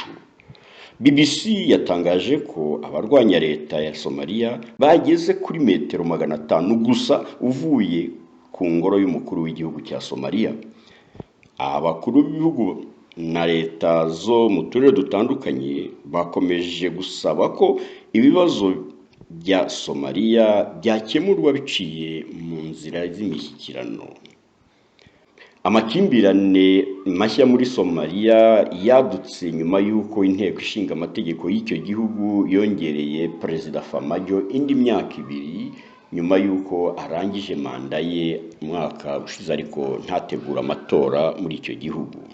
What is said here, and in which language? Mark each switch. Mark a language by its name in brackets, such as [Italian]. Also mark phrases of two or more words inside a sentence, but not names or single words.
[Kinyarwanda] BBC yatangaje ko abarwanya leta ya Somalia bageze kuri metero 500 gusa uvuye ku ngoro y'umukuru w'igihugu cya Somalia. Abakuru b'ibihugu na leta zo mu turere dutandukanye bakomeje gusaba ko ibibazo bya Somalia byakemurwa biciye mu nzira z'imishyikirano. Amakimbirane mashya muri Somalia yadutse nyuma y'uko inteko ishinga amategeko y'icyo gihugu yongereye Perezida Famajo indi myaka 2 nyuma y'uko arangije manda ye mwaka ushize, ariko ntategura amatora muri icyo gihugu.